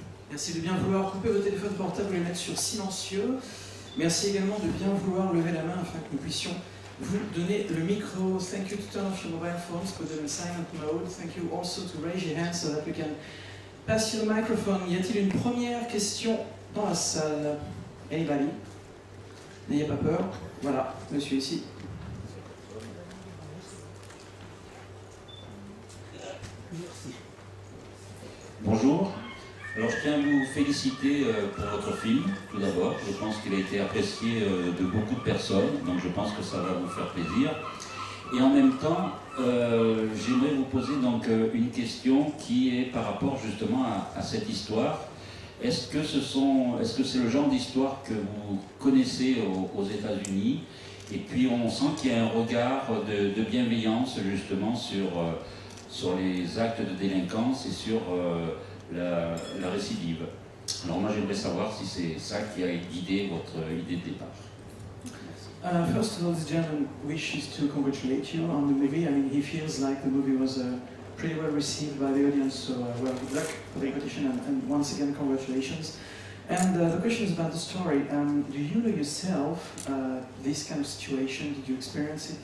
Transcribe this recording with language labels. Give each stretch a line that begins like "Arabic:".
French: Merci de bien vouloir couper vos téléphones portables et les mettre sur silencieux. Merci également de bien vouloir lever la main afin que nous puissions vous donner le micro.
English: Thank you to turn off your mobile phones, put them in silent mode. Thank you also to raise your hands so that we can pass you the microphone.
French: Y a-t-il une première question dans la salle? Anybody? N'ayez pas peur. Voilà, monsieur ici. Bonjour. Alors je tiens à vous féliciter pour votre film, tout d'abord. Je pense qu'il a été apprécié de beaucoup de personnes, donc je pense que ça va vous faire plaisir. Et en même temps, j'aimerais vous poser donc une question qui est par rapport justement à cette histoire. Est-ce que c'est le genre d'histoire que vous connaissez aux États-Unis? Et puis on sent qu'il y a un regard de bienveillance justement sur les actes de délinquance et sur la récidive. Alors moi j'aimerais savoir si c'est ça qui a guidé votre idée de départ.
English: First of all, this gentleman wishes to congratulate you on the movie. I mean, he feels like the movie was pretty well received by the audience, so well, good luck for the competition, and once again, congratulations. And the question is about the story. Do you know yourself this kind of situation? Did you experience it?